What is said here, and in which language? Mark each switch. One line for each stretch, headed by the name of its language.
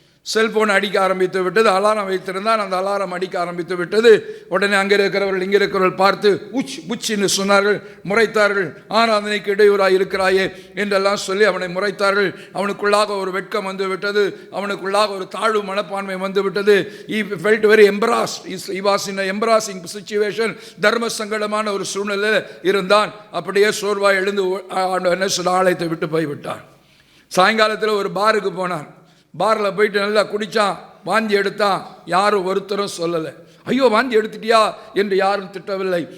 Tamil: Cellphone அடிக்க ஆரம்பித்து விட்டது. அலாரம் வைத்திருந்தான், அந்த அலாரம் அடிக்க ஆரம்பித்து விட்டது. உடனே அங்கே இருக்கிறவர்கள் இங்கே இருக்கிறவர்கள் பார்த்து உச்சின்னு சொன்னார்கள், முறைத்தார்கள். ஆராதனைக்கு இடையூறாக இருக்கிறாயே என்றெல்லாம் சொல்லி அவனை முறைத்தார்கள். அவனுக்குள்ளாக ஒரு வெட்கம் வந்து விட்டது, அவனுக்குள்ளாக ஒரு தாழ்வு மனப்பான்மை வந்து விட்டது.
English: He felt very embarrassed. He was in an embarrassing situation.
Tamil: தர்ம சங்கடமான ஒரு சூழ்நிலையில் இருந்தான். அப்படியே சோர்வாய் எழுந்து என்ன சொல்ல ஆலயத்தை விட்டு போய்விட்டான். சாயங்காலத்தில் ஒரு பாருக்கு போனான். பாரில் போயிட்டு நல்லா குடித்தான், வாந்தி எடுத்தான். யாரும் ஒருத்தரும் சொல்லலை. ஐயோ வாந்தி எடுத்துட்டியா என்று யாரும் திட்டவில்லை.